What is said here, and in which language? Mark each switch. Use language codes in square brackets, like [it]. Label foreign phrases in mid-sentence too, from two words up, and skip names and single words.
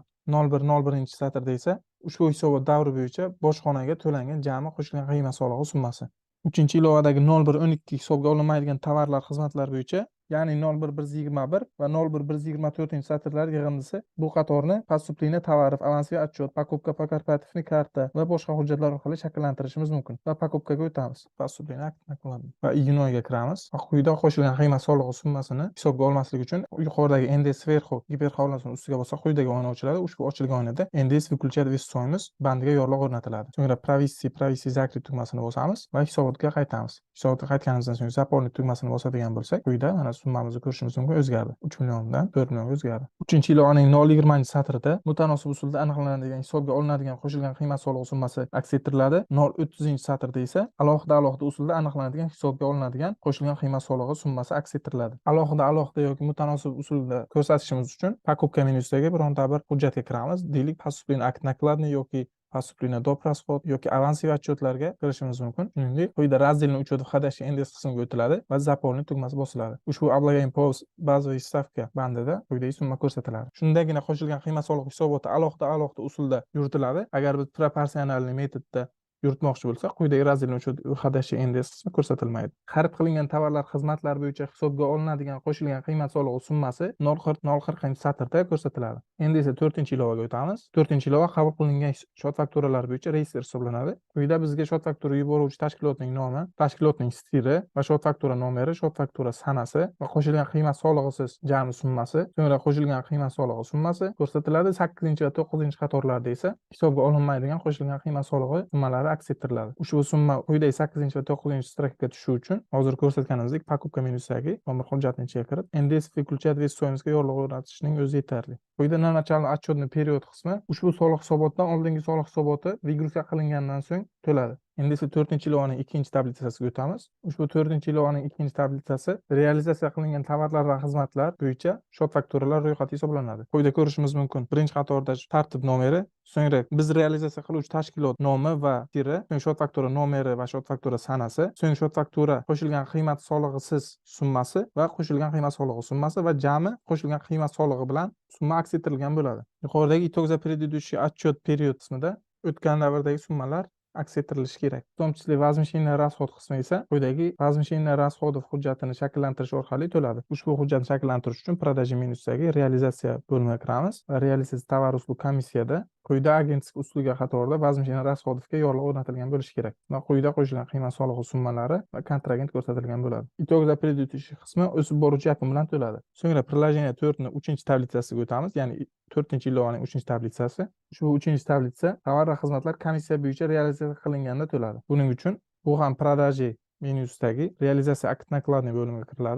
[uz] 0-1-satrda esa ushbu hisobot davri bo'yicha bojxonaga to'langan jami qo'shilgan qiymat solig'i summasi. 3-ilovadagi 0-1-12 hisobga olinmaydigan tovarlar, xizmatlar bo'yicha, ya'ni 0-1-121 va 0-1-24-satrlar yig'indisi bu qatorni [ru] поступление tovarов, avansiy отчет, покупка по корпоративной karta [uz] va boshqa hujjatlar orqali shakllantirishimiz mumkin. Va покупкаga o'tamiz. Поступление aktini qilamiz va iyun oyiga kiramiz. Va quyida qo'shilgan qiymat solig'i summasini hisobga olmaslik uchun yuqoridagi ND sverxu giperxovlasini ustiga bossak quyidagi oyna ochiladi. Ushbu ochilgan oynada NDS [ru] выключать весь стоимость [uz] bandiga yorliq o'rnatiladi. So'ngra [ru] провести закрыть [uz] tugmasini bosamiz va hisobotga qaytamiz. Hisobotga qaytganimizdan so'ng заполнить tugmasini bosadigan bo'lsak, quyida mana summamizni ko'rishimiz mumkin, o'zgardi. 3 milliondan 4 millionga o'zgardi. 3-ilovaning 0-20-satrida mutanosib usulda aniqlanadigan hisobga olinadigan qo'shilgan qiymat solig'i summasi aks ettiriladi. 0-30-satrda esa alohida usulda aniqlanadigan hisobga olinadigan qo'shilgan qiymat solig'i summasi aks ettiriladi. Alohida yoki mutanosib usulda ko'rsatishimiz uchun покупка menyusidagi bironta bir hujjatga kiramiz. Deylik, [ru] поступление акт накладный yoki поступление доп. Расход yoki avansiy отчетlarga [uz] kirishimiz mumkin. Shuningdek, quyida [ru] разделный учет входящий NDS [uz] qismiga o'tiladi va заполнить tugmasi bosiladi. Ushbu [ru] облагаемый по базовой ставка [uz] bandida quyidagi summa ko'rsatiladi. Shundagina qo'shilgan qiymat solig'i hisoboti alohida usulda yuritiladi. Agar biz proporsionalniy metodda yuritmoqchi bo'lsak, quyidagi [ru] разделный учет входящий NDS [uz] qismi ko'rsatilmaydi. Xarid qilingan tovarlar, xizmatlar bo'yicha hisobga olinadigan qo'shilgan qiymat solig'i summasi 0-40-satrda ko'rsatiladi. Endi esa 4-ilovaga o'tamiz. 4-ilova qabul qilingan shot fakturalar bo'yicha reyestr hisoblanadi. Quyida bizga shot faktura yuboruvchi tashkilotning nomi, tashkilotning stili va shot faktura nomeri, shot faktura sanasi va qo'shilgan qiymat solig'isiz jami summasi, so'ngra qo'shilgan qiymat solig'i summasi ko'rsatiladi. 8 va 9 qatorlarda esa hisobga olinmaydigan qo'shilgan qiymat solig'i summalari aks ettiriladi. Ushbu summa quyidagi 8 va 9 strakaga tushishi uchun hozir ko'rsatganimizdek покупка menyusidagi nomер hujjatni ichiga kirib, NDS [ru] выключать весь стоимостьga [uz] yorliq o'rnatishning o'zi yetarli. Quyida [ru] на начальный отчетный период [uz] qismi ushbu soliq hisobotidan oldingi soliq hisoboti выгрузка qilingandan so'ng to'ladi. Endi esa 4-ilovaning 2-tablitsasiga o'tamiz. Ushbu 4-ilovaning 2-tablitsasi realizatsiya qilingan tovarlar va xizmatlar bo'yicha shot fakturalar ro'yxati hisoblanadi. Quyida ko'rishimiz mumkin. Birinchi qatorda tartib nomeri, so'ngra biz realizatsiya qiluvchi tashkilot nomi va tiri, so'ng shot faktura nomeri va shot faktura sanasi, so'ng shot faktura qo'shilgan qiymat solig'isiz summasi va qo'shilgan qiymat solig'i summasi va jami qo'shilgan qiymat solig'i bilan summa aks ettirilgan bo'ladi. Yuqoridagi [ru] итог за предыдущий отчет период [uz] qismida o'tgan davrdagi summalar aks ettirilishi kerak. [ru] В том числе возмещение расход [uz] qismi esa quyidagi [ru] возмещение расходов [uz] hujjatini shakllantirish orqali to'ladi. Ushbu hujjatni shakllantirish uchun продажи menyusidagi realizatsiya bo'limiga kiramiz va realizatsiya tovar uslug komissiyada quyida agentlik uslugi qatorida [ru] возмещение расходовga [uz] yorliq o'rnatilgan bo'lishi kerak. Va quyida qo'shilgan qiymat solig'i summalari va kontragent ko'rsatilgan bo'ladi. [ru] итог за предыдущий [uz] qismi o'sib boruvchi yakun bilan to'ladi. So'ngra приложение 4ni 3-tablitsasiga o'tamiz, ya'ni 4-ilovaning 3-tablitsasi. Ushbu 3-tablitsa tovar va xizmatlar komissiya bo'yicha realizatsiya qilinganda to'ladi. Buning uchun bu ham продажи menyusidagi realizatsiya akt накладный bo'limiga kiriladi.